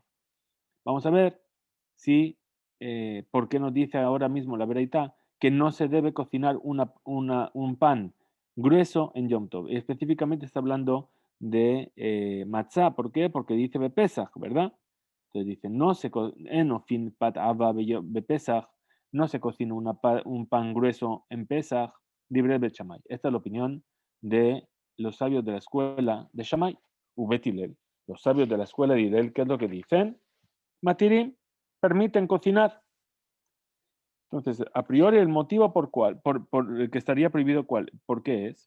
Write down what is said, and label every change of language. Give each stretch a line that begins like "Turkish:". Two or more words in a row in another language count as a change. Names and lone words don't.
Spanish: Vamos a ver si, por qué nos dice ahora mismo la Beraitá que no se debe cocinar un pan grueso en Yom Tov. Específicamente está hablando de matzá. ¿Por qué? Porque dice Bepesach, ¿verdad? Entonces dice, no se
Hebrew: אין אופין פת עבה בפסח,
Spanish: no se cocina un pan grueso en Pesach, libre de Shammai. Esta es la opinión de los sabios de la escuela de Shammai, Ubetilel. Los sabios de la escuela de Hillel, ¿qué es lo que dicen? Matirim, permiten cocinar. Entonces, a priori el motivo por el que estaría prohibido cuál, ¿por qué es?